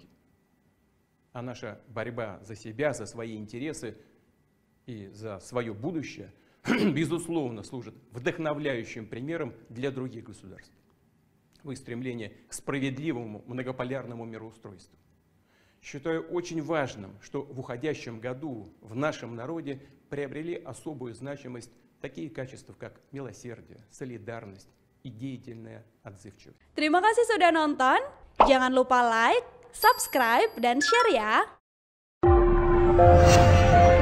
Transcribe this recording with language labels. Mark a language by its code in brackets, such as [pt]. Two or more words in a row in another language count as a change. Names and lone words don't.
[ru] А наша борьба за себя, за свои интересы и за свое будущее, безусловно, служит вдохновляющим примером для других государств в их стремлении к справедливому многополярному мироустройству. Считаю очень важным, что в уходящем году в нашем народе приобрели особую значимость такие качества, как милосердие, солидарность и деятельная отзывчивость. [id] Terima kasih sudah nonton. Jangan lupa like, subscribe, dan share ya.